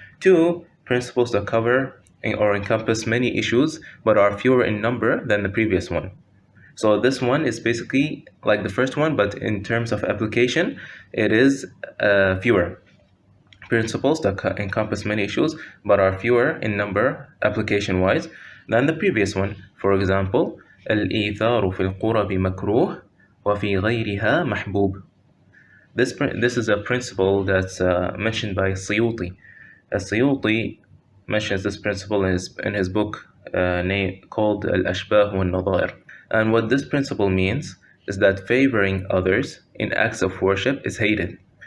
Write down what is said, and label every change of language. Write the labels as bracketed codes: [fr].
[en] Two, principles that cover or encompass many issues but are fewer in number than the previous one. So this one is basically like the first one, but in terms of application, it is fewer. Principles that encompass many issues, but are fewer in number, application-wise, than the previous one. For example, [ar] الإيثار في القرب مكروه وفي غيرها محبوب. [en] This is a principle that's mentioned by Suyuti. Suyuti mentions this principle in his book called Al-Ashbah wa Nadair. And what this principle means is that favoring others in acts of worship is hated.